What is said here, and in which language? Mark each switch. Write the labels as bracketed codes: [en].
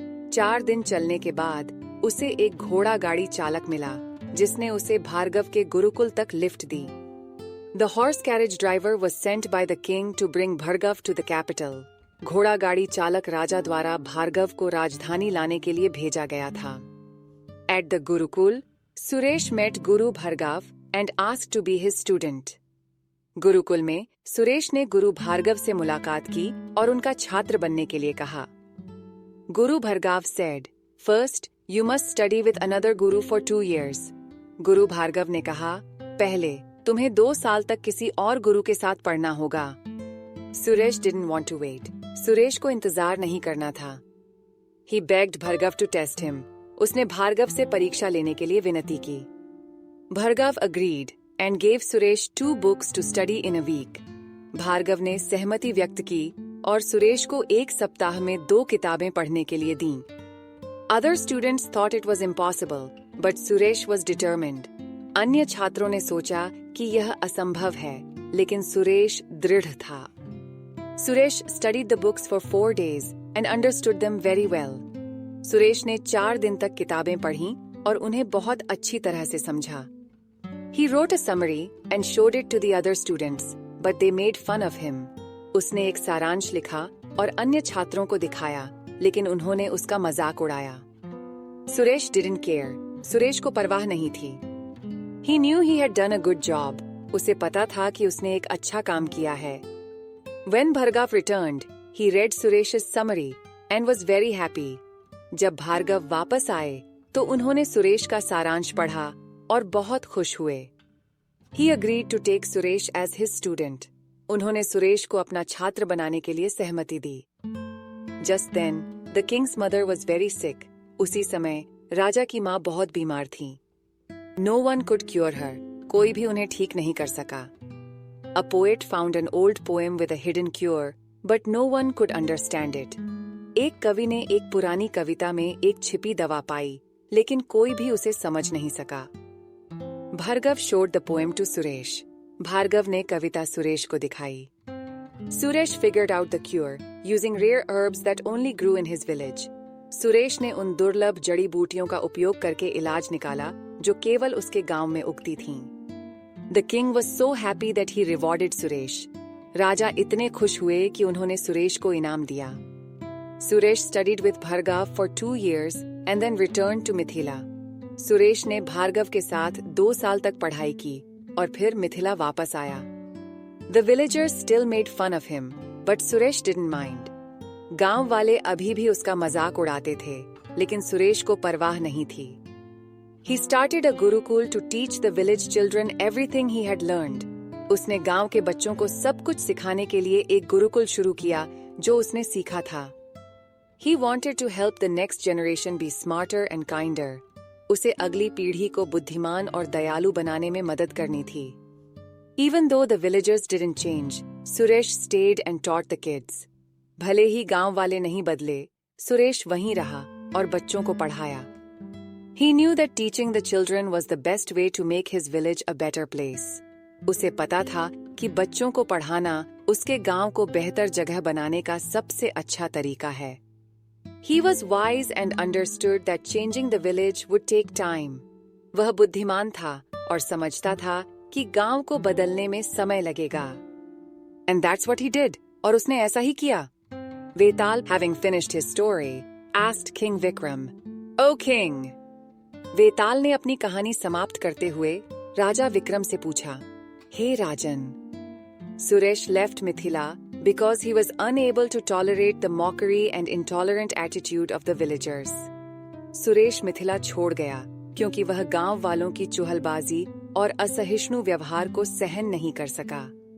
[hi] 4 दिन चलने के बाद उसे एक घोड़ा गाड़ी चालक मिला जिसने उसे भार्गव के गुरुकुल तक lift the. [en] The horse carriage driver was sent by the king to bring Bhargav to the capital. [hi] घोड़ा गाड़ी चालक राजा द्वारा भार्गव को राजधानी लाने के लिए भेजा गया था। [en] At the Gurukul, Suresh met Guru Bhargav and asked to be his student. [hi] Gurukul में सुरेश ने गुरु भार्गव से मुलाकात की और उनका छात्र बनने के लिए कहा। [en] Guru Bhargav said, "First, you must study with another guru for 2 years." [hi] गुरु भार्गव ने कहा, पहले तुम्हें 2 साल तक किसी और गुरु के साथ पढ़ना होगा। [en] Suresh didn't want to wait. [hi] Suresh को इंतजार नहीं करना था। [en] He begged Bhargav to test him. [hi] उसने भार्गव से परीक्षा लेने के लिए विनती की। [en] Bhargav agreed and gave Suresh 2 books to study in a week. [hi] Bhargava ने सहमति व्यक्त की और सुरेश को 1 सप्ताह में 2 किताबें पढ़ने के लिए दीं। [en] Other students thought it was impossible, but Suresh was determined. [hi] अन्य छात्रों ने सोचा कि यह असंभव है, लेकिन सुरेश दृढ़ था। [en] Suresh studied the books for 4 days and understood them very well. [hi] Suresh ने 4 दिन तक किताबें पढ़ीं और उन्हें बहुत अच्छी तरह से समझा। [en] He wrote a summary and showed it to the other students, but they made fun of him. [hi] उसने एक सारांश लिखा और अन्य छात्रों को दिखाया, लेकिन उन्होंने उसका मजाक उड़ाया। [en] Suresh didn't care. [hi] सुरेश को परवाह नहीं थी। He knew he had done a good job. उसे पता था कि उसने एक अच्छा काम किया है। [en] When Bhargav returned, he read Suresh's summary and was very happy. [hi] जब भार्गव वापस आए तो उन्होंने सुरेश का सारांश पढ़ा और बहुत खुश हुए. [en] He agreed to take Suresh as his student. [hi] उन्होंने सुरेश को अपना छात्र बनाने के लिए सहमति दी. [en] Just then, the king's mother was very sick. [hi] उसी समय राजा की माँ बहुत बीमार थी. [en] No one could cure her. [hi] कोई भी उन्हें ठीक नहीं कर सका. [en] A poet found an old poem with a hidden cure, but no one could understand it. [hi] एक कवि ने एक पुरानी कविता में एक छिपी दवा पाई, लेकिन कोई भी उसे समझ नहीं सका. [en] Bhargav showed the poem to Suresh. [hi] Bhargava ने कविता सुरेश को दिखाई. [en] Suresh figured out the cure, using rare herbs that only grew in his village. [hi] Suresh ने उन दुर्लभ जड़ी बूटियों का उपयोग करके इलाज निकाला, जो केवल उसके गांव में उगती थीं. [en] The king was so happy that he rewarded Suresh. [hi] राजा इतने खुश हुए कि उन्होंने सुरेश को इनाम दिया. [en] Suresh studied with Bhargav for 2 years and then returned to Mithila. [hi] Suresh ने भार्गव के साथ 2 साल तक पढ़ाई की और फिर मिथिला वापस आया. [en] The villagers still made fun of him, but Suresh didn't mind. [hi] गांव वाले अभी भी उसका मजाक उड़ाते थे, लेकिन सुरेश को परवाह नहीं थी. [en] He started a Gurukul to teach the village children everything he had learned. [hi] उसने गांव के बच्चों को सब कुछ सिखाने के लिए एक गुरुकुल शुरू किया, जो उसने सीखा था. [en] He wanted to help the next generation be smarter and kinder. [hi] उसे अगली पीढ़ी को बुद्धिमान और दयालु बनाने में मदद करनी थी. [en] Even though the villagers didn't change, Suresh stayed and taught the kids. [hi] भले ही गांव वाले नहीं बदले, सुरेश वहीं रहा और बच्चों को पढ़ाया. [en] He knew that teaching the children was the best way to make his village a better place. [hi] उसे पता था कि बच्चों को पढ़ाना उसके गांव को बेहतर जगह बनाने का सबसे अच्छा तरीका है. [en] He was wise and understood that changing the village would take time. [hi] वह बुद्धिमान था और समझता था कि गांव को बदलने में समय लगेगा. [en] And that's what he did. और उसने ऐसा ही किया. Vetal, having finished his story, asked King Vikram, "O king!" [hi] वेताल ने अपनी कहानी समाप्त करते हुए राजा विक्रम से पूछा, हे राजन. [en] Suresh left Mithila because he was unable to tolerate the mockery and intolerant attitude of the villagers. [hi] Suresh Mithila छोड़ गया क्योंकि वह गांव वालों की चुहलबाजी और असहिष्णु व्यवहार को सहन नहीं कर सका.